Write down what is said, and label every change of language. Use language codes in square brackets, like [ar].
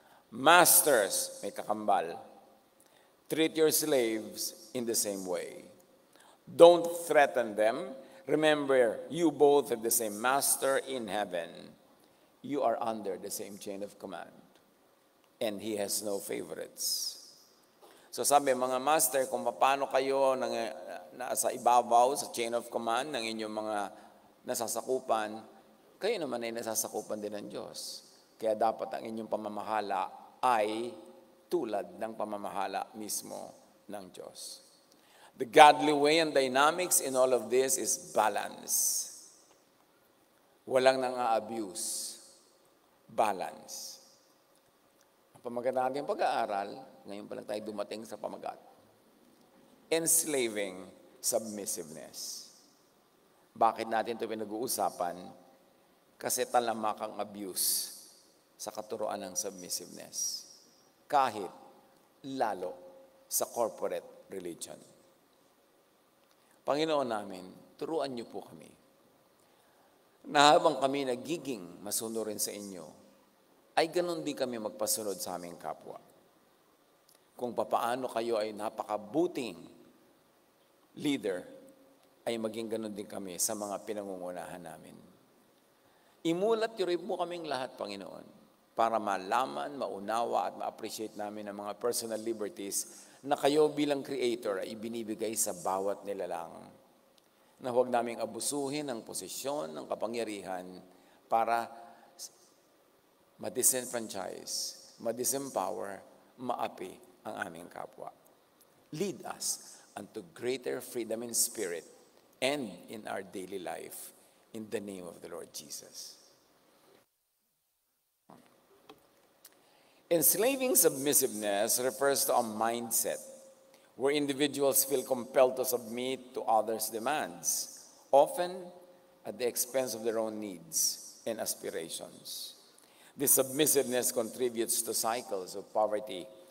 [en] Masters, [tl] may kakambal, [en] treat your slaves in the same way. Don't threaten them. Remember, you both have the same master in heaven. You are under the same chain of command. And he has no favorites. [tl] So sabi, mga master, kung paano kayo nasa ibabaw sa chain of command ng inyong mga nasasakupan, kayo naman ay nasasakupan din ng Diyos. Kaya dapat ang inyong pamamahala ay tulad ng pamamahala mismo ng Diyos. [en] The godly way and dynamics in all of this is balance. [tl] Walang nang-a-abuse. [en] Balance. [tl] Ang pamagat natin pag-aaral, ngayon pa lang tayo dumating sa pamagat. [en] Enslaving submissiveness. [tl] Bakit natin ito pinag-uusapan? Kasi talamak ang abuse sa katuroan ng submissiveness. Kahit lalo sa corporate religion. Panginoon namin, turuan niyo po kami na habang kami nagiging masunurin sa inyo, ay ganun din kami magpasunod sa aming kapwa. Kung papaano kayo ay napakabuting leader, ay maging ganun din kami sa mga pinangungunahan namin. Imulat niyo rin po kaming lahat, Panginoon, para malaman, maunawa at ma-appreciate namin ang mga personal liberties na kayo bilang creator ay ibinibigay sa bawat nilalang. Na huwag naming abusuhin ang posisyon ng kapangyarihan para ma-disenfranchise, ma-disempower, maapi ang aming kapwa. [en] Lead us unto greater freedom in spirit and in our daily life. In the name of the Lord Jesus. Enslaving submissiveness refers to a mindset where individuals feel compelled to submit to others' demands, often at the expense of their own needs and aspirations. This submissiveness contributes to cycles of poverty